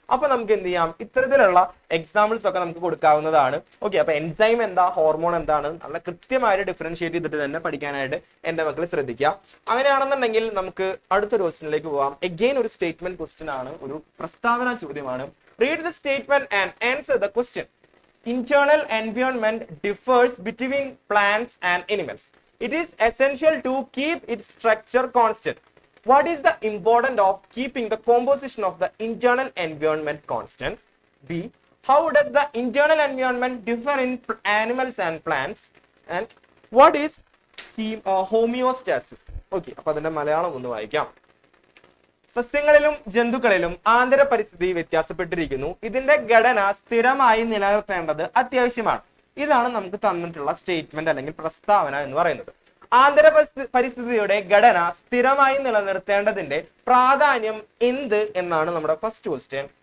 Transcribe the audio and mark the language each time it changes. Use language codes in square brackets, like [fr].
[ml] അപ്പൊ നമുക്ക് എന്ത് ചെയ്യാം, ഇത്തരത്തിലുള്ള എക്സാമ്പിൾസ് ഒക്കെ നമുക്ക് കൊടുക്കാവുന്നതാണ്. ഓക്കെ അപ്പൊ എൻസൈം എന്താ, ഹോർമോൺ എന്താണ്, നല്ല കൃത്യമായിട്ട് ഡിഫറൻഷിയേറ്റ് ചെയ്തിട്ട് തന്നെ പഠിക്കാനായിട്ട് എന്റെ മക്കൾ ശ്രദ്ധിക്കുക. അങ്ങനെയാണെന്നുണ്ടെങ്കിൽ നമുക്ക് അടുത്തൊരു ക്വസ്റ്റ്യനിലേക്ക് പോവാം. എഗെയിൻ ഒരു സ്റ്റേറ്റ്മെന്റ് ക്വസ്റ്റ്യൻ ആണ്, ഒരു പ്രസ്താവന ചോദ്യമാണ്. [en] Read the statement and answer the question. Internal environment differs between plants and animals. It is essential to keep its structure constant. What is the importance of keeping the composition of the internal environment constant? B. How does the internal environment differ in animals and plants? And what is homeostasis? [ml] Okay, അപ്പോൾ അതിന്റെ മലയാളം ഒന്ന് വായിക്കാം. സസ്യങ്ങളിലും ജന്തുക്കളിലും ആന്തര പരിസ്ഥിതി വ്യത്യാസപ്പെട്ടിരിക്കുന്നു. ഇതിന്റെ ഘടന സ്ഥിരമായി നിലനിർത്തേണ്ടത് അത്യാവശ്യമാണ്. ഇതാണ് നമുക്ക് തന്നിട്ടുള്ള സ്റ്റേറ്റ്മെന്റ് അല്ലെങ്കിൽ പ്രസ്താവന എന്ന് പറയുന്നത്. ആന്തര പരിസ്ഥിതിയുടെ ഘടന സ്ഥിരമായി നിലനിർത്തേണ്ടതിന്റെ പ്രാധാന്യം എന്ത് എന്നാണ് നമ്മുടെ ഫസ്റ്റ് ക്വസ്റ്റ്യൻ.